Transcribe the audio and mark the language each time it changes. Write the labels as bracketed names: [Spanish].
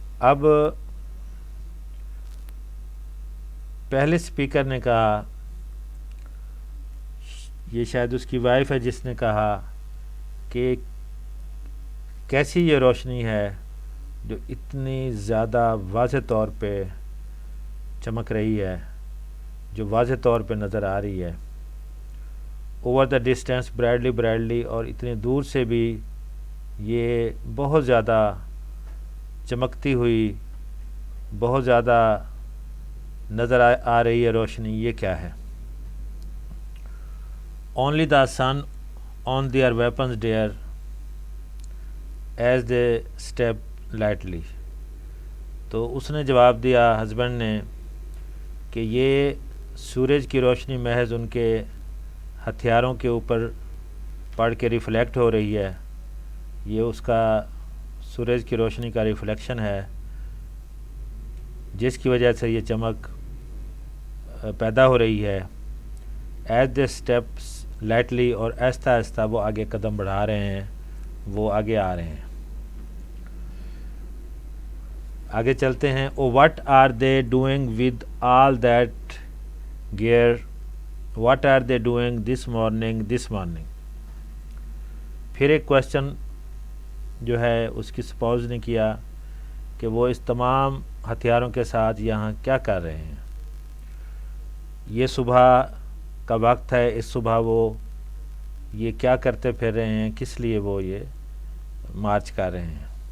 [Urdu] اب پہلے اسپیکر نے کہا، یہ شاید اس کی وائف ہے جس نے کہا کہ کیسی یہ روشنی ہے جو اتنی زیادہ واضح طور پہ چمک رہی ہے، جو واضح طور پہ نظر آ رہی ہے. [English] over the distance brightly brightly, [Urdu] اور اتنے دور سے بھی یہ بہت زیادہ چمکتی ہوئی، بہت زیادہ نظر آ رہی ہے روشنی. یہ کیا ہے؟ [English] Only the sun on their weapons dear as they step lightly. [Urdu] تو اس نے جواب دیا، ہسبینڈ نے، کہ یہ سورج کی روشنی محض ان کے ہتھیاروں کے اوپر پڑ کے ریفلیکٹ ہو رہی ہے. یہ اس کا سورج کی روشنی کا ریفلیکشن ہے جس کی وجہ سے یہ چمک پیدا ہو رہی ہے. [English] as they steps lightly, [Urdu] اور آہستہ آہستہ وہ آگے قدم بڑھا رہے ہیں، وہ آگے آ رہے ہیں. آگے چلتے ہیں. [English] Oh what are they doing with all that gear, what are they doing this morning. [Urdu] پھر ایک کویسچن جو ہے اس کی سپوز نے کیا کہ وہ اس تمام ہتھیاروں کے ساتھ یہاں کیا کر رہے ہیں. یہ صبح کا وقت ہے، اس صبح وہ یہ کیا کرتے پھر رہے ہیں، کس لیے وہ یہ مارچ کر رہے ہیں.